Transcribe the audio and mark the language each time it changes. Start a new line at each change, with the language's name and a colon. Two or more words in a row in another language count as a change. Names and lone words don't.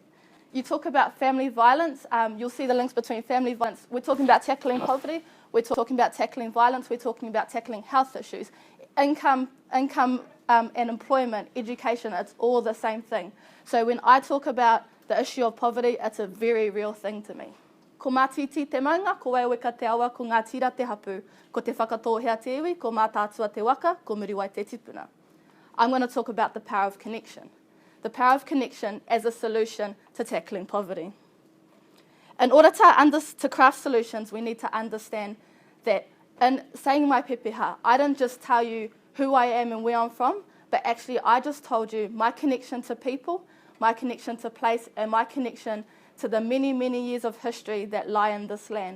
English: You talk about family violence, you'll see the links between family violence. We're talking about tackling poverty, we're talking about tackling violence, we're talking about tackling health issues, income and employment, education, it's all the same thing. So when I talk about the issue of poverty, it's a very real thing to me.
Māori: Ko mātiti te maunga, ko waiweka te awa, ko ngā tira te hapu, ko te whakatōhea te iwi, ko mātātua te waka, ko muriwai te tipuna.
English: I'm going to talk about the power of connection. The power of connection as a solution to tackling poverty. In order to craft solutions, we need to understand that in saying my pepeha, I didn't just tell you who I am and where I'm from, but actually I just told you my connection to people, my connection to place, and my connection to the many, many years of history that lie in this land.